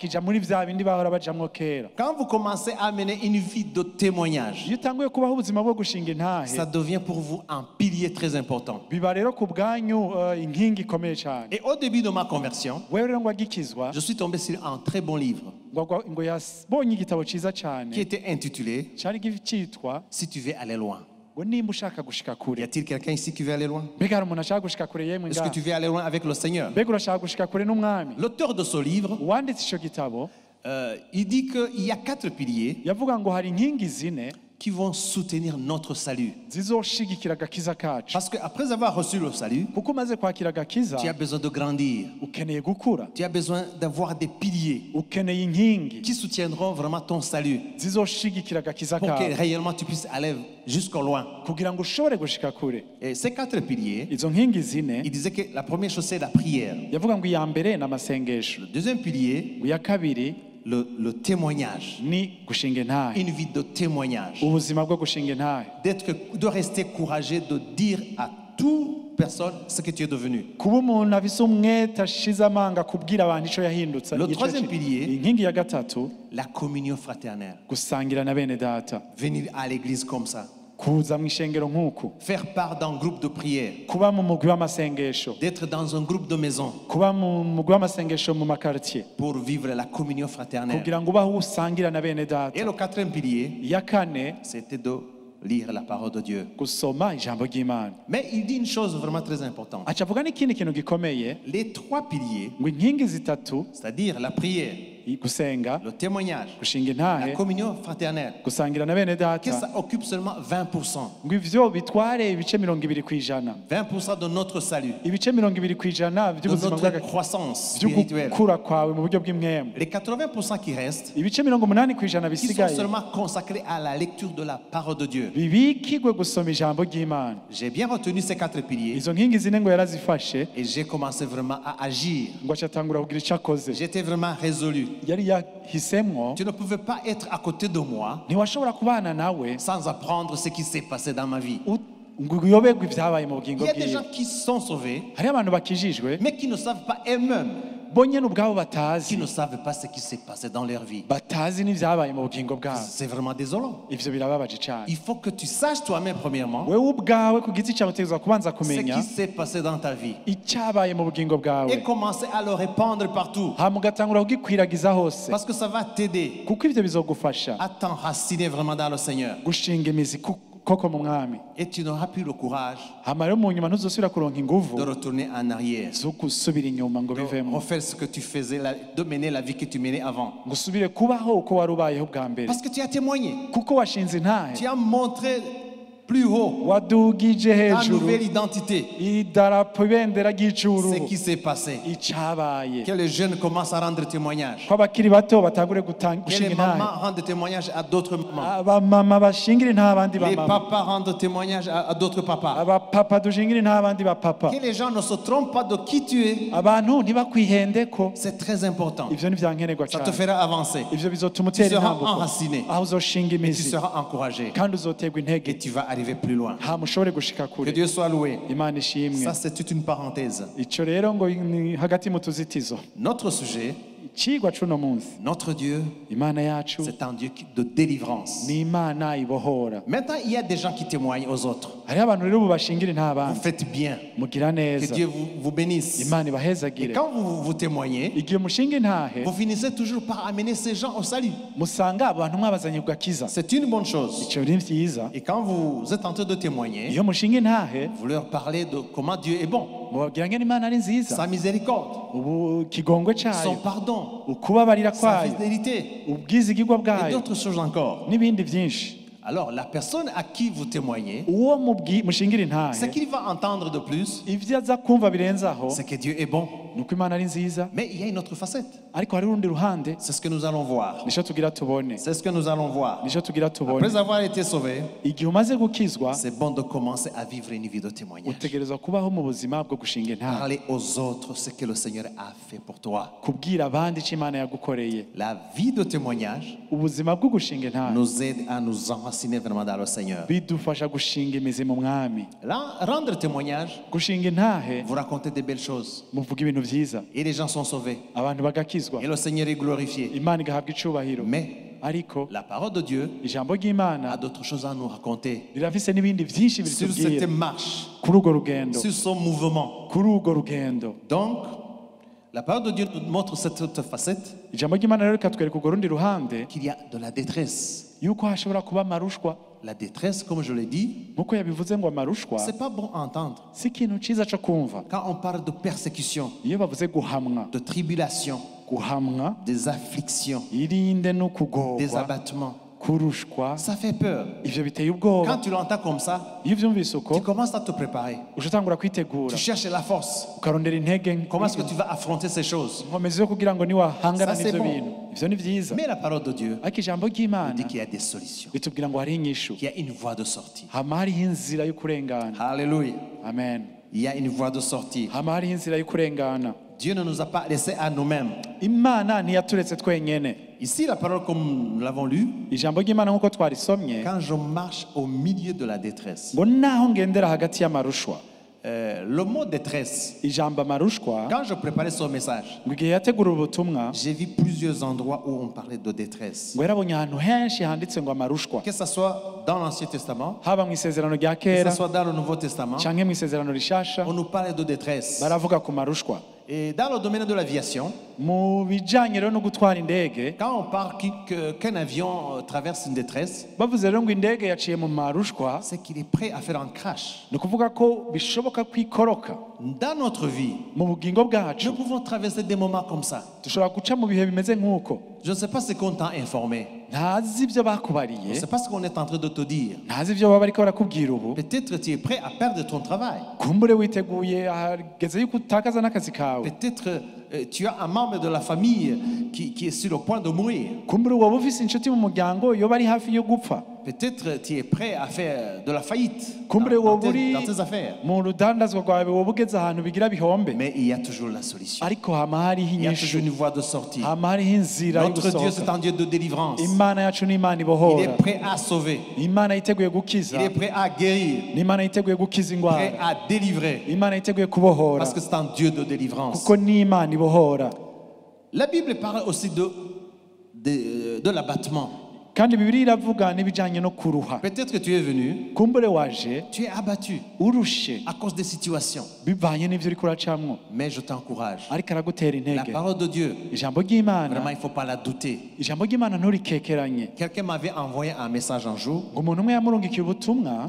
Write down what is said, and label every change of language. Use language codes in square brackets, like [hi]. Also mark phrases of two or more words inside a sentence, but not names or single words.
[fr] Quand vous commencez à mener une vie de témoignage, ça devient pour vous un pilier très important. Et au début de ma conversion, je suis tombé sur un très bon livre. [rn] ngo yabonye igitabo ciza cyane [fr] qui était intitulé [rn] cyari cyitwa [fr] Si tu veux aller loin. [rn] ngo nimba ushaka gushika [fr] Y [rn] kure. [fr] a-t-il quelqu'un ici qui veut aller loin? [rn] Mbega hari umuntu ashaka gushika kure yemwe [fr] Est-ce que tu [rn] ngaha? [fr] veux aller loin avec le Seigneur? [rn] Mbega urashaka gushika kure n'umwami? [fr] L'auteur de ce livre, [rn] Uwanditse ico gitabo [fr] il dit qu'il y a 4 piliers [rn] yavuga ngo hari inkingi zine [fr] qui vont soutenir notre salut. [rn] zizoshigikira agakiza kacu. [fr] Parce qu'après avoir reçu le salut, [rn] Kuko umaze kwakira agakiza [fr] tu as besoin de grandir. [rn] ukeneye gukura, [fr] Tu as besoin d'avoir des piliers [rn] ukeneye inkingi [fr] qui soutiendront vraiment ton salut [rn] zizoshigikira agakiza [fr] pour que [rn] kawe [fr] réellement tu puisses aller jusqu'au loin. [rn] kugira ngo ushobore gushika kure. [fr] Et ces 4 piliers, [rn] Izo nkingi zine [fr] il disait que la première chose c'est la prière. [rn] yavuga ngo iya mbere ni amasengesho, [fr] Le deuxième pilier, [rn] iya kabiri [fr] le témoignage. [rn] ni gushinga intahe, [fr] Une vie de témoignage. [rn] ubuzima bwo gushinga intahe, [fr] De rester courageux, de dire à toute personne ce que tu es devenu. [rn] kuba umuntu afise umwete ashize amanga kubwira abantu ico yahindutse. [fr] Le [rn] Ico [fr] troisième [rn] ki- [fr] pilier. [rn] inkingi ya gatatu [fr] La communion fraternelle. [rn] gusangira na bene data, [fr] Venir à l'église comme ça. [rn] kuza mu ishengero nk'uku, [fr] Faire part d'un groupe de prière. [rn] kuba mu mugwi w'amasengesho, [fr] D'être dans un groupe de maison [rn] kuba mu mugwi w'amasengesho mu makartier, [fr] pour vivre la communion fraternelle. [rn] kugira ngo ubaho usangira na bene [fr] Et [rn] data. [fr] le quatrième pilier, [rn] iya kane [fr] c'était de lire la parole de Dieu. [rn] gusoma ijambo ry'Imana. [fr] Mais il dit une chose vraiment très importante. [rn] aca avuga n'ikindi kintu gikomeye [fr] Les 3 piliers, [rn] ngo inkingi zitatu, [fr] c'est-à-dire la prière, [rn] gusenga, [fr] le témoignage, [rn] gushinga [fr] la [rn] intahe, [fr] communion fraternelle, [rn] gusangira na bene [fr] que [rn] data, [fr] ça occupe seulement 20%. [rn] ngo ivyo bitware ibice 20 kw'ijana, [fr] 20% de notre salut, [rn] ibice 20 kw'ijana [fr] de [rn] by'ubuzima [fr] notre croissance [rn] byo [fr] spirituelle. [rn] gukura kwawe mu buryo bw'imwemu, [fr] Les 80% qui restent, [rn] ibice 80 kw'ijana [fr] qui sont [rn] bisigaye [fr] seulement consacrés à la lecture de la parole de Dieu. [rn] bibikigwe gusoma ijambo ry'Imana. [fr] J'ai bien retenu ces 4 piliers [rn] Izo nkingi zine ngo yarazifashe, [fr] et j'ai commencé vraiment à agir. [rn] ngo aca atangura kugira ico akoze. [fr] J'étais vraiment résolu. [rn] Yari yahisemwo, [fr] Tu ne pouvais pas être à côté de moi [rn] ntiwashobora kubana nawe [fr] sans apprendre ce qui s'est passé dans ma vie. [rn] ngo uyoberwe ibyabaye mu [fr] Il [rn] bugingo [fr] y a des [rn] bwiwe. [fr] gens qui sont sauvés, [rn] Hariho abantu bakijijwe [fr] mais qui ne savent pas eux-mêmes, [rn] bo nyene ubwabo [fr] qui [rn] batazi [fr] ne savent pas ce qui s'est passé dans leur vie. [rn] batazi n'ivyabaye mu bugingo bwabo. [fr] C'est vraiment désolant. [rn] Ivyo birababaje cyane. [fr] Il faut que tu saches toi-même, premièrement, [rn] wewe ubwawe ku giti cyawe utegerezwa kubanza [fr] ce [rn] kumenya [fr] qui s'est passé dans ta vie [rn] icyabaye mu bugingo bwawe, [fr] et commencer à le répandre partout. [rn] hama ugatangura kugikwiragiza hose, [fr] Parce que ça va t'aider [rn] kuko ivyo bizogufasha [fr] à t'enraciner vraiment dans le Seigneur. [rn] gushinga imizi koko mu mwami. [fr] Et tu n'auras plus le courage [rn] Hama rero mu nyuma ntuzosubira kuronka inguvu [fr] de retourner en arrière, [rn] zo gusubira inyuma ngo [fr] de [rn] bivemo, [fr] refaire ce que tu faisais, de mener la vie que tu menais avant. [rn] ngo usubire kubaho uko wari ubayeho bwa mbere, [fr] Parce que tu as témoigné, [rn] kuko washinze intahe, [fr] tu as montré plus haut [rn] wadugije [fr] ta [rn] hejuru [fr] nouvelle identité, [rn] idarapo ibendera [fr] ce [rn] ry'icuru, [fr] qui s'est passé. [rn] icyabaye, [fr] Que les jeunes commencent à rendre témoignage. [rn] ko abakiri bato batangure [fr] Que [rn] gushinga [fr] les [rn] intahe, [fr] mamans rendent témoignage à d'autres mamans. [rn] abamama bashingira intahe abandi [fr] Les [rn] bamama, [fr] papas rendent témoignage à d'autres papas. [rn] abapapa dushingira intahe abandi bapapa. [fr] Que les gens ne se trompent pas de qui tu es. [rn] Abantu ntibakwihendeko, [fr] C'est très important. [rn] ivyo ni vyankenerwa [fr] Ça te [rn] cyane. [fr] fera avancer. [rn] Ivyo bizotuma [fr] Tu [rn] utera [fr] seras [rn] intambuko, [fr] enraciné. [rn] aho uzoshinga [fr] Et tu [rn] imizi [fr] seras encouragé. [rn] kandi uzoterwa [fr] Et [rn] intege, [fr] tu vas arriver plus loin. [rn] hama ushobore gushika [fr] Que [rn] kure. [fr] Dieu soit loué. [rn] Imana ishimwe. [fr] Ça, c'est toute une parenthèse. [rn] Ico rero ngo ni hagati mu tuzitizo. [fr] Notre sujet, [rn] Icigwa c'uno munsi, [fr] notre Dieu, [rn] Imana yacu [fr] c'est un Dieu de délivrance. [rn] ni Imana ibohora. [fr] Maintenant, il y a des gens qui témoignent aux autres. [rn] Hariho abantu rero ubu bashingira intahe [fr] Vous [rn] abandi, [fr] faites bien. [rn] mugira [fr] Que [rn] neza, [fr] Dieu vous bénisse. [rn] Imana [fr] Et [rn] ibahezagire. [fr] quand vous témoignez, [rn] Igihe mushinga intahe [fr] vous finissez toujours par amener ces gens au salut. [rn] musanga abantu mwabazanye ku gakiza, [fr] C'est une bonne chose. [rn] ico ni vyiza. [fr] Et quand vous êtes en train de témoigner, [rn] Iyo mushinga intahe [fr] vous leur parlez de comment Dieu est bon, [rn] mubabwira ngene Imana ari nziza, [fr] sa miséricorde, [rn] ubu kigongwe [fr] son [rn] cayo, [fr] pardon, [rn] ukubabarira [fr] sa [rn] kwayo, [fr] fidélité [rn] ubwizigirwa [fr] et [rn] bwayo [fr] d'autres choses encore. [rn] n'ibindi vyinshi. [fr] Alors, la personne à qui vous témoignez, [rn] Uwo mushingira [fr] ce [rn] intahe [fr] qu'il va entendre de plus, [rn] ivyo aza kumva birenzaho [fr] c'est que Dieu est bon. [rn] nuko Imana ari nziza, [fr] Mais il y a une autre facette. [rn] ariko hari urundi ruhande [fr] C'est ce que nous allons voir. [rn] nico tugira tubone, [fr] C'est ce que nous allons voir. [rn] nico tugira tubone. [fr] Après avoir été sauvé, [rn] Igihe umaze gukizwa [fr] c'est bon de commencer à vivre une vie de témoignage. [rn] utegerezwa kubaho mu buzima bwo gushinga intahe, [fr] Parler aux autres ce que le Seigneur a fait pour toi. [rn] kubwira abandi ico Imana yagukoreye. [fr] La vie de témoignage [rn] Ubuzima bwo gushinga intahe [fr] nous aide à nous enraciner vraiment dans le Seigneur. [rn] bidufasha gushinga imizi mu mwami. [fr] Là, rendre témoignage, [rn] Gushinga intahe [fr] vous racontez des belles choses. [rn] muvuga ibintu vyiza, [fr] Et les gens sont sauvés. [rn] abantu bagakizwa, [fr] Et le Seigneur est glorifié. [rn] Imana igahabwa icubahiro. [fr] Mais [rn] Ariko [fr] la parole de Dieu [rn] ijambo [fr] a [rn] ry'Imana [fr] d'autres choses à nous raconter. [rn] rirafise n'ibindi vyinshi [fr] Sur cette [rn] biritubwira [fr] marche, [rn] kuri urwo rugendo, [fr] sur son mouvement. [rn] kuri urwo rugendo. [fr] Donc, La parole de Dieu nous montre cette autre facette. [rn] ijambo ry'Imana rero rikatwereka urwo rundi ruhande [fr] Qu'il y a de la détresse. [rn] yuko hashobora kuba amarushwa. [fr] La détresse, comme je l'ai dit, [rn] nk'uko yabivuze ngo amarushwa [fr] c'est pas bon à entendre. [rn] si ikintu cyiza cyo kumva. [fr] Quand on parle de persécution, [rn] iyo bavuze guhamwa, [fr] de tribulation, [rn] guhamwa, [fr] des afflictions, [rn] irinde no [fr] des [rn] kugorwa, [fr] abattements, [rn] kurushwa, [fr] ça fait peur. [rn] ivyo biteye [fr] Quand [rn] ubwoba. [fr] tu l'entends comme ça, [rn] iyo uvyumvise uko [fr] tu commences à te préparer. [rn] uje utangura kwitegura, [fr] Tu cherches la force. [rn] ukarondera intege, [fr] Comment est-ce que tu vas affronter ces choses? [rn] inkomezi zo kugira ngo niwahangana [fr] Ça, c'est [rn] n'ivyo [fr] bon. [rn] bintu. Ivyo ni vyiza, [fr] Mais la parole de Dieu [rn] ariko ijambo [fr] dit [rn] ry'Imana [fr] qu'il y a des solutions, [rn] ritubwira ngo hariho inyishu, [fr] qu'il y a une voie de sortie. [rn] hama hariho inzira yo kurengana. [fr] Alléluia. [rn] Amen. [fr] Il y a une voie de sortie. [rn] hama hariho inzira yo kurengana. [fr] Dieu ne nous a pas laissés à nous-mêmes. [rn] Imana ntiyaturetse twenyene. [fr] Ici, la parole, comme nous l'avons lu, [rn] ijambo ry'Imana nk'uko twarisomye [fr] quand je marche au milieu de la détresse. [rn] ngo naho ngendera hagati y'amarushwa. [fr] Le mot détresse, [rn] ijambo amarushwa, [fr] quand je préparais ce message, [rn] ngo igihe yategura ubutumwa [fr] j'ai vu plusieurs endroits où on parlait de détresse. [rn] ngo yarabonye ahantu henshi handitse ngo amarushwa, [fr] Que ce soit dans l'Ancien Testament, [rn] haba mu isezerano rya [fr] que [rn] kera [fr] ce soit dans le Nouveau Testament, [rn] canke mu isezerano rishasha [fr] on nous parlait de détresse. [rn] baravuga ku marushwa. [fr] Et dans le domaine de l'aviation, [rn] mu bijanye rero no gutwara indege, [fr] quand on parle qu'un avion traverse une détresse, [rn] bavuze rero ngo indege yaciye mu marushwa, [fr] c'est qu'il est prêt à faire un crash. [rn] ni ukuvuga ko bishoboka kwikoroka. [fr] Dans notre vie, [rn] mu bugingo [fr] nous [rn] bwacu [fr] pouvons traverser des moments comme ça. [rn] dushobora guca mu bihe bimeze nk'uko. [fr] Je ne sais pas ce qu'on t'a informé. [rn] ntazi ibyo [fr] Je ne [rn] bakubariye, [fr] sais pas ce qu'on est en train de te dire. [rn] ntazi ibyo baba bariko barakubwira ubu. [fr] Peut-être tu es prêt à perdre ton travail. [rn] kumbure witeguye hageze yuko utakaza n'akazi kawe. [fr] Peut-être tu as un membre de la famille qui est sur le point de mourir. [rn] kumbure waba ufise inshuti mu muryango yoba ari hafi yo gupfa. [fr] Peut-être tu es prêt à faire de la faillite [rn] kumbure woba uri [fr] dans tes affaires. [rn] mu rudandazwa rwawe woba ugeze ahantu bigira bihombe, [fr] Mais il y a toujours la solution. [rn] ariko hama hariho [fr] Il y a toujours [rn] inyishu, [fr] une voie de sortie. [rn] hama hariho inzira yo [fr] Notre Dieu, c'est [rn] gusohoka. [fr] un Dieu de délivrance. [rn] Imana yacu ni Imana [fr] Il [rn] ibohora, [fr] est prêt à sauver. [rn] Imana yiteguye gukiza, [fr] Il est prêt à guérir. [rn] ni Imana yiteguye gukiza [fr] Prêt [rn] indwara, [fr] à délivrer. [rn] Imana yiteguye kubohora, [fr] Parce que c'est un Dieu de délivrance. [rn] kuko ni Imana ibohora. [fr] La Bible parle aussi de l'abattement. [rn] kandi Bibiliya iravuga n'ibijanye no kuruha. [fr] Peut-être que tu es venu, [rn] kumbure waje [fr] tu es abattu [rn] urushe [fr] à cause des situations. [rn] bivanye n'ivyo uriko uracamwo, [fr] Mais je t'encourage. [rn] ariko aragutera [fr] La [rn] intege. [fr] parole de Dieu, [rn] ijambo ry'Imana, [fr] vraiment, il ne faut pas la douter. [rn] ijambo ry'Imana nturikekeranye. [fr] Quelqu'un m'avait envoyé un message un jour. [rn] ngo umuntu umwe yamurungikiye ubutumwa,